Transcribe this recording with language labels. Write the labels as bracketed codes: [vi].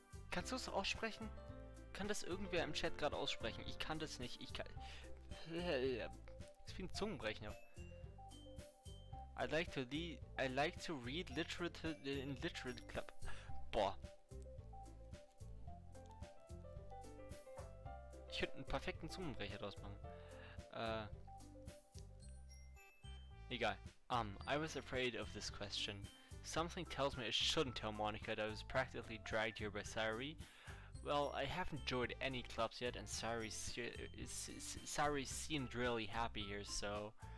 [de] Kannst du es aussprechen? Kann das irgendwer im Chat gerade aussprechen? Ich kann das nicht. Ich kann... Das ist wie ein Zungenbrecher. [en] I like to read literature in literature club. Boah. [de] Ich könnte einen perfekten Zungenbrecher draus machen. Egal. [en] I was afraid of this question. Something tells me I shouldn't tell Monika that I was practically dragged here by Sayuri, Well, I haven't joined any clubs yet, and Sari seemed really happy here, so...